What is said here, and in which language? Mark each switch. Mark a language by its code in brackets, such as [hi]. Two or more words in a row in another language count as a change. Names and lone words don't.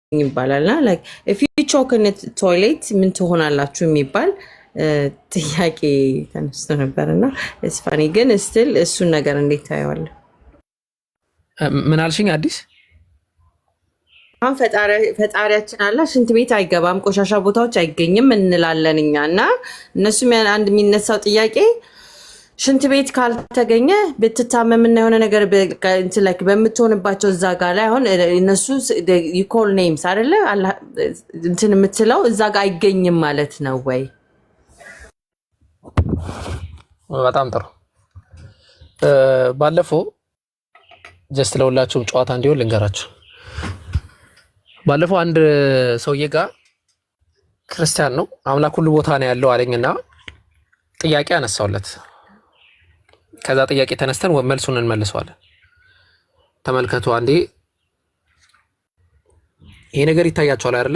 [am] ይባላልና [en] like if you choke in the toilet [am] ምን ትሆናላችሁ የሚባል ጥያቄ ተነስቶ ነበርና [en] it's funny [am] ግን still እሱን ነገር እንዴት ታየዋለህ? ምን አልሽኝ? አዲስ አሁን ፈጣሪያችን አላ ሽንት ቤት አይገባም ቆሻሻ ቦታዎች አይገኝም እንላለን እኛና እነሱም አንድ የሚነሳው ጥያቄ ሽንት ቤት ካልተገኘ ብትታመምና የሆነ ነገር እንትን like በምትሆንባቸው እዛ ጋር ላይ አሁን እነሱ [en] you call names [am] አይደለ እንትን የምትለው እዛ ጋር አይገኝም ማለት ነው ወይ? በጣም ጥሩ። ባለፈው ጀስት ለሁላችሁም ጨዋታ እንዲሆን ልንገራችሁ። ባለፈው አንድ ሰውዬ ጋር ክርስቲያን ነው አምላክ ሁሉ ቦታ ነው ያለው አለኝና ጥያቄ አነሳውለት። ከዛ ጥያቄ ተነስተን መልሱን እንመልሰዋለን። ተመልከቱ አንዴ ይሄ ነገር ይታያችኋል አይደለ?